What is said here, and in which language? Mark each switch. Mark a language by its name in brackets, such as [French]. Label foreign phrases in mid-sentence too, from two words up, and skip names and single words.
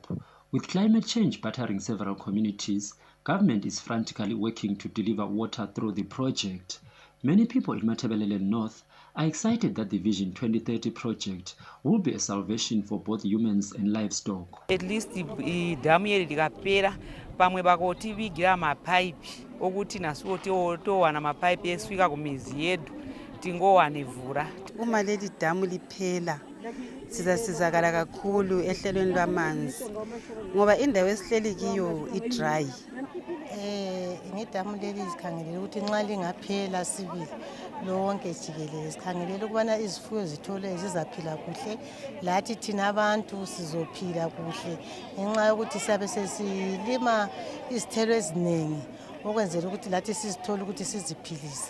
[English] With climate change battering several communities, government is frantically working to deliver water through the project. Many people in Matabeleland North are excited that the Vision 2030 project will be a salvation for both humans and livestock. At least [Shona] idamu yeri likapera pamwe pakotivigira mapaipi okuti nasuwo towana mapaipi esvika kumizi yedu tingowane mvura. [North Ndebele] Uma leli damu liphela sizasizakala kakhulu ehlelweni lwamanzi ngoba indawo esihleli kiyo idry. Ngedamu leli sikhangelele ukuthi nxa lingaphela sibili lonke jikelele sikhangelele ukubana izifuyo zithole zizaphila kuhle, lathi thina abantu sizophila kuhle ngenxa yokuthi siyabe sesilima izithelo eziningi okwenzela ukuthi lathi sizithola ukuthi siziphilise.